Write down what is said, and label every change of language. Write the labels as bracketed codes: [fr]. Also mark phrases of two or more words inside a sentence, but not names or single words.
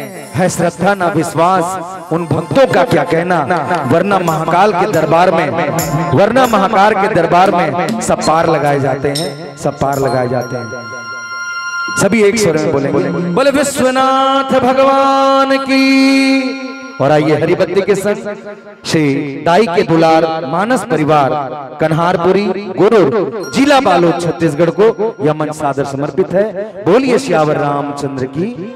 [hi] है श्रद्धा ना विश्वास उन भक्तों का क्या कहना, वरना महाकाल के दरबार में, वरना महाकाल के दरबार में सब पार लगाए जाते हैं, सब पार लगाए जाते हैं। सभी एक स्वर में बोलेंगे, बोले विश्वनाथ भगवान की। और आइए हरिबत्ती के संग श्री दाई के दुलार मानस परिवार कन्हारपुरी गुरुर जिला बालोद छत्तीसगढ़ को यह मंच सादर समर्पित है। बोलिए श्यावर रामचंद्र की।